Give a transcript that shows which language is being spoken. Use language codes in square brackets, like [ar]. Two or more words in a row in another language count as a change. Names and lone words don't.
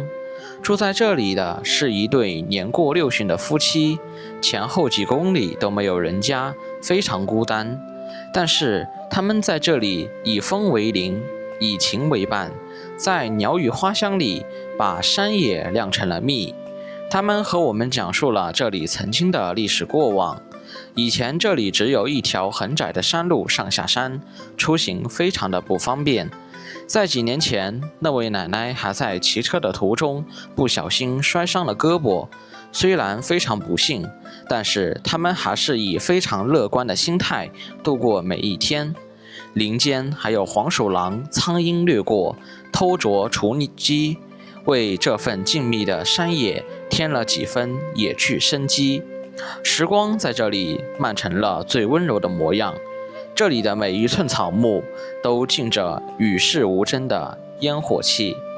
[zh] 住在這裡的是一對年過60的夫妻，前後幾公里都沒有人家，非常孤單。但是他們在這裡以風為鄰，以情為伴，在鳥語花香裡把山野釀成了蜜。他們和我們講述了這裡曾經的歷史過往。以前這裡只有一條很窄的山路上下山，出行非常的不方便。在幾年前，那位奶奶還在騎車的途中不小心摔傷了胳膊。雖然非常不幸，但是他們還是以非常樂觀的心態度過每一天。林間還有黃鼠狼、蒼蠅掠過，偷啄雛雞，為這份靜謐的山野添了幾分野趣生機。時光在這裡漫成了最溫柔的模樣，這裡的每一寸草木都浸着與世無爭的煙火氣。